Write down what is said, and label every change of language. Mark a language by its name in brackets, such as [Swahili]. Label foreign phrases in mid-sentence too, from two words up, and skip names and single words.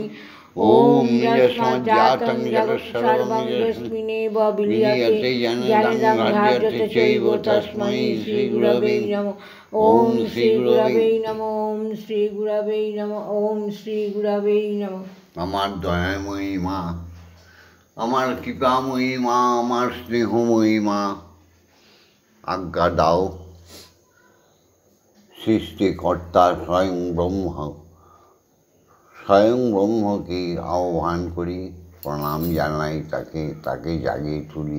[Sanskrit] ॐ निजस्मज्जातं जगत्सर्वं यस्मिन्नेव विलीयते जनितं ह्राड्यते चैव तस्मै श्रीगुरवे नमः। ॐ श्रीगुरवे नमः। ओम श्री गुरवे नमः। ओम श्री गुरवे नमः। [Bangla] আমার দয়াময়ী মা, আমার কৃপাময়ী মা, আমার স্নেহময়ী মা, আজ্ঞা দাও সৃষ্টিকর্তা স্বয়ং ব্রহ্মকে আহ্বান করি, প্রণাম জানাই, তাকে জাগিয়ে তুলি।